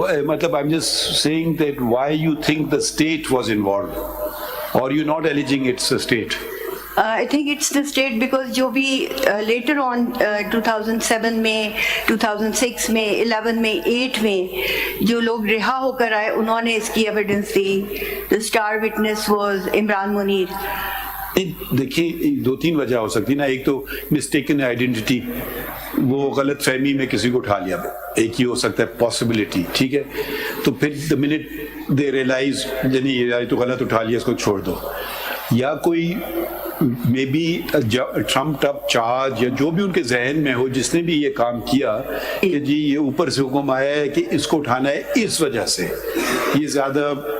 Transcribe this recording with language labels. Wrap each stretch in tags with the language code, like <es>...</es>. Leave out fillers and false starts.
<en>مطلب I am just saying that why you think the state was involved, اور you not alleging it's a state. I think it's the state, because</en> <ur>جو بھی later on 2007 میں, 2006 میں, 11 میں, 8 میں جو لوگ رہا ہو کر آئے, انہوں نے اس کی evidence the.</ur> <en>The star witness was Imran Munir.</en> <ur>دیکھیں, 2-3 وجہ ہو سکتی نا. ایک تو مسٹیکن آئیڈینٹی, وہ غلط فہمی میں کسی کو اٹھا لیا, ایک ہی ہو سکتا ہے پاسبلٹی. ٹھیک ہے, تو پھر</ur> <en>the minute they realize</en> <ur>یعنی یہ تو غلط اٹھا لیا, اس کو چھوڑ دو. یا کوئی</ur> <en>may be trumped up charge,</en> <ur>یا جو بھی ان کے ذہن میں ہو, جس نے بھی یہ کام کیا کہ جی یہ اوپر سے حکم آیا ہے کہ اس کو اٹھانا ہے, اس وجہ سے یہ زیادہ</ur>